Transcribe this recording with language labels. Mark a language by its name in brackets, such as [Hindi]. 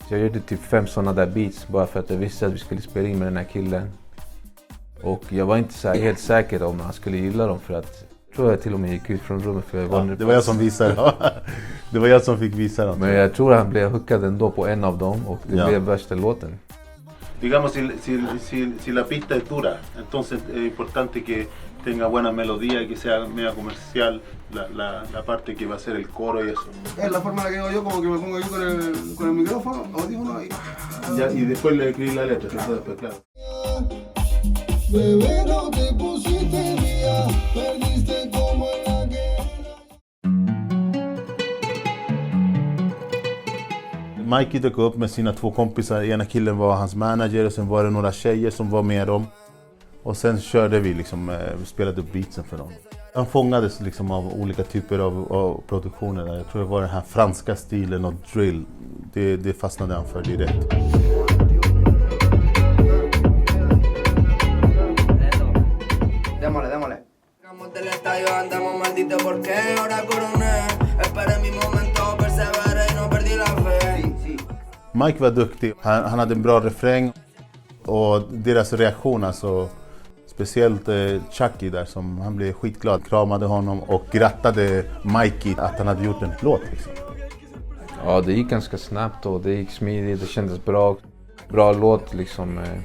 [Swedish] Jag gjorde typ 5 sådana där beats bara för att jag visste att vi skulle spela in med den här killen. Och jag var inte så här helt säker om han skulle gilla dem för att jag tror jag till och med gick ut från rummet för jag var det var jag som visade. Det var jag som fick visa dem. Men jag tror han blev hookad ändå på en av dem och det blev värsta låten. [Spanish] Digamos, si la pista es dura, entonces es importante que tenga buena melodía, que sea media comercial, la parte que va a ser el coro y eso. Es la forma en la que hago yo, como que me pongo yo con el micrófono, audífono y... Ya, y después le escribí la letra, eso después, claro. Bebé, no te pusiste mía, perdiste como en la guerra. [Swedish] Mikey dök upp med sina 2 kompisar. Ena killen var hans manager och sen var det några tjejer som var med dem. Och sen körde vi liksom, spelade upp beatsen för dem. Han fångades liksom av olika typer av produktioner. Jag tror det var den här franska stilen och drill. Det fastnade han för direkt. [Spanish] Démosle. Estamos del estadio, andamos maldito porque ahora coroné. Esperé mi momento, perseveré y no perdí la fe. Sí. [Swedish] Mike var duktig, han hade en bra refräng och deras reaktion, alltså speciellt Chucky där, som han blev skitglad, kramade honom och grattade Mikey att han hade gjort en låt liksom. Ja, det gick ganska snabbt och det gick smidigt, det kändes bra. Bra låt liksom.